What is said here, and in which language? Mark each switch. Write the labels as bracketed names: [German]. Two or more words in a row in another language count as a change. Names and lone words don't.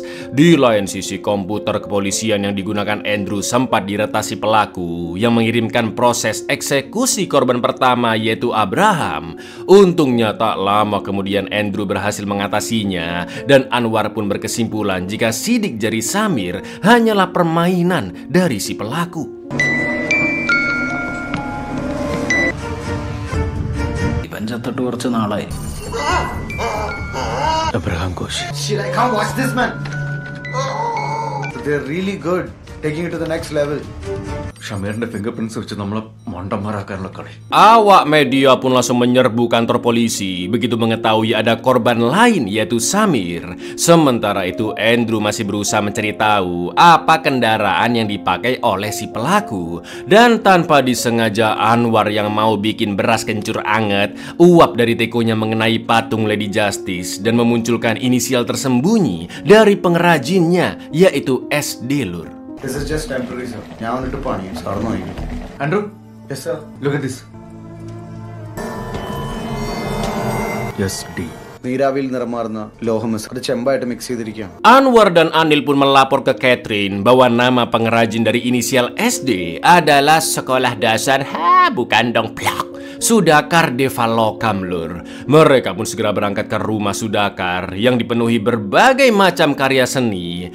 [Indonesian] Di lain sisi, komputer kepolisian yang digunakan Andrew sempat diretasi pelaku yang mengirimkan proses eksekusi korban pertama, yaitu Abraham. Untungnya tak lama kemudian Andrew berhasil mengatasinya dan Anwar pun berkesimpulan jika sidik jari Samir hanyalah permainan dari si pelaku. [Malayalam] ചത്തിട്ട് കുറച്ച് നാളായി. Abraham Ghosh. [English] Shit, I can't watch this, man. They're really good. Taking it to the next level. [Malayalam] ഷമീറിന്റെ [English] finger prints [Malayalam] വെച്ച് നമ്മളെ മണ്ടന്മാരാക്കാനുള്ള കളി. [Indonesian] Awak media pun langsung menyerbu kantor polisi begitu mengetahui ada korban lain, yaitu Samir. Sementara itu Andrew masih berusaha mencari tahu apa kendaraan yang dipakai oleh si pelaku. Dan tanpa disengaja Anwar yang mau bikin beras kencur anget uap dari tekonya mengenai patung Lady Justice dan memunculkan inisial tersembunyi dari pengrajinnya, yaitu SD, Lur. [English] This is just temporary, sir. [Malayalam] ഞാൻ വന്നിട്ട് പണിയും സാർ നോക്കി. ആൻഡ്രൂ, [English] Yes, sir. look at this. SD. [Malayalam] നീരാവിയിൽ നിറമാർന്ന ലോഹം അത് ചെമ്പായിട്ട് മിക്സ് ചെയ്തിരിക്കുകയാണ്. [Indonesian] Anwar dan Anil pun melapor ke Catherine bahwa nama pengrajin dari inisial SD adalah sekolah dasar bukan dong plak Sudakar Devalokam, Lur. Mereka pun segera berangkat ke rumah Sudakar yang dipenuhi berbagai macam karya seni.